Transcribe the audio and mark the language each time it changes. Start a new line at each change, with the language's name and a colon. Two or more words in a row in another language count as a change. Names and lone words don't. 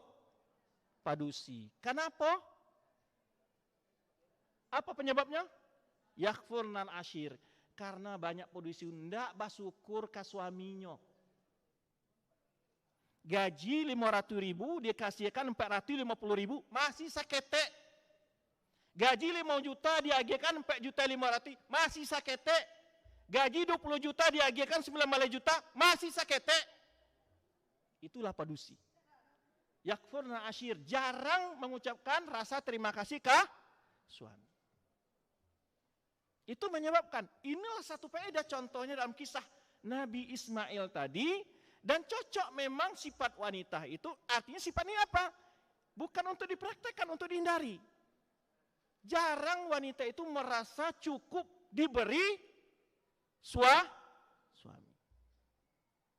Indonesian: Padusi. Kenapa? Apa penyebabnya?
Arabic: يكفرن العشير.
Indonesian: Karena banyak padusi tidak bersyukur ke suaminya. Gaji 500.000 dia kasihkan 450.000, masih sakete. Gaji 5 juta diagihkan 4.500.000, masih sakete. Gaji 20 juta diagihkan 19 juta, masih sakete. Itulah padusi.
Arabic: يكفرن العشير,
Indonesian: jarang mengucapkan rasa terima kasih ke suami. Itu menyebabkan, inilah satu faedah contohnya dalam kisah Nabi Ismail tadi, dan cocok memang sifat wanita itu, artinya sifatnya apa? Bukan untuk dipraktekkan, untuk dihindari. Jarang wanita itu merasa cukup diberi suami.